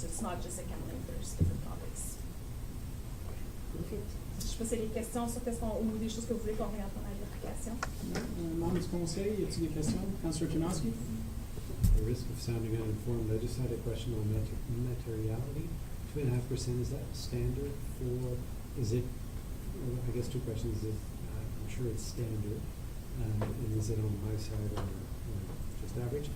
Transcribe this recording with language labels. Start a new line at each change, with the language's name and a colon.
English: So it's not just accounting, there's different topics.
French: Je sais pas si y a des questions sur ou des choses que vous voulez qu'on regarde dans l'application. Membre du conseil, y a-t-il des questions?
English: Councilor Tunowski? The risk of sounding uninformed, I just had a question on materiality. 2.5%, is that standard for, is it, well, I guess 2 questions, is I'm sure it's standard, and is it on my side or just average?